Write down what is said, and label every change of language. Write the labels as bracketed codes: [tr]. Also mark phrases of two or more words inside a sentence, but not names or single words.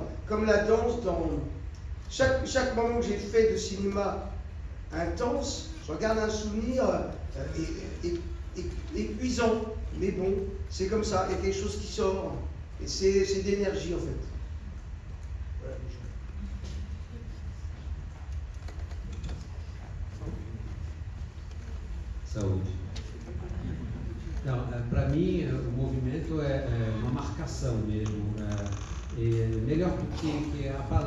[fr] Comme la danse dans chaque moment que j'ai fait de cinéma intense, je regarde un souvenir épuisant, mais bon, c'est comme ça, il y a quelque chose qui sort, et c'est d'énergie en fait. Voilà. [pt] Saúde. Então, para mim, o movimento é uma marcação mesmo. É melhor que a palavra.